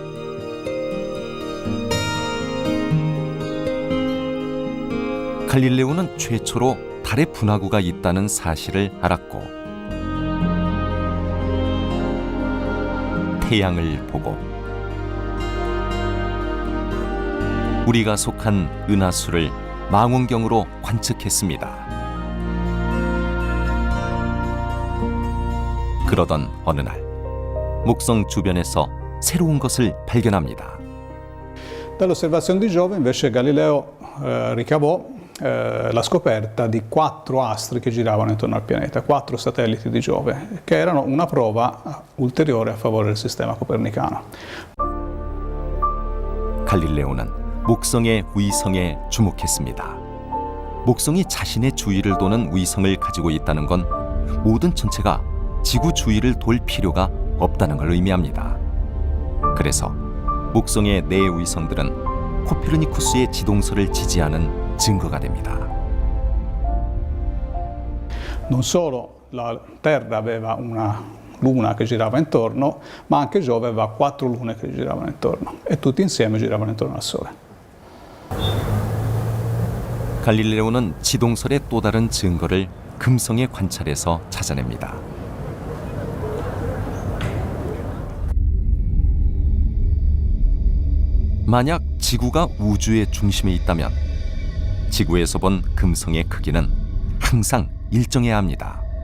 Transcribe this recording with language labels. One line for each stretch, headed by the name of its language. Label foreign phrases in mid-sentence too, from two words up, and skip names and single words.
Korean: 갈릴레오는 최초로 달의 분화구가 있다는 사실을 알았고 태양을 보고 우리가 속한 은하수를 망원경으로 관측했습니다. 그러던 어느 날 목성 주변에서 새로운 것을 발견합니다.
Italian: Dall'osservazione di Giove invece Galileo ricavò la scoperta di 4 astri che giravano intorno al pianeta, 4 satelliti di Giove, che erano una prova ulteriore a favore del sistema copernicano.
Korean: 갈릴레오는 목성의 위성에 주목했습니다. 목성이 자신의 주위를 도는 위성을 가지고 있다는 건 모든 전체가 지구 주위를 돌 필요가 없다는 걸 의미합니다. 그래서 목성의 4 위성들은 코페르니쿠스의 지동설을 지지하는 증거가 됩니다.
Italian: Non solo la Terra aveva una luna che girava intorno, ma anche Giove aveva 4 lune che giravano intorno e tutti insieme giravano intorno al Sole.
Korean: 갈릴레오는 지동설의 또 다른 증거를 금성의 관찰에서 찾아냅니다. 만약 지구가 우주의 중심에 있다면 지구에서 본 금성의 크기는 항상 일정해야 합니다.